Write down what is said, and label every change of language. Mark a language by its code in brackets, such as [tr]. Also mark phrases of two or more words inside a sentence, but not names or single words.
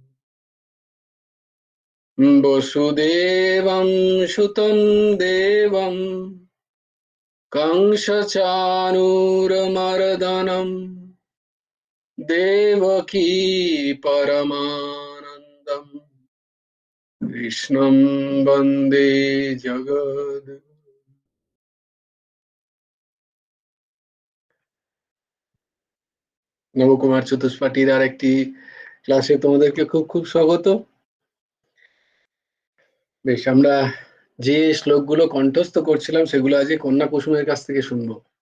[sa] বসুদেবং সুतं দেবং कंसचाणूरमर्दनं देवकी परमानन्दं कृष्णं वन्दे जगद्। [bn] নবকুমার চতুষ্পাঠীর আর একটি ক্লাসে তোমাদেরকে খুব খুব স্বাগত। বেশ, আমরা যে শ্লোকগুলো কণ্ঠস্থ করছিলাম সেগুলো আজ কন্যা কুসুমের কাছ থেকে শুনবো।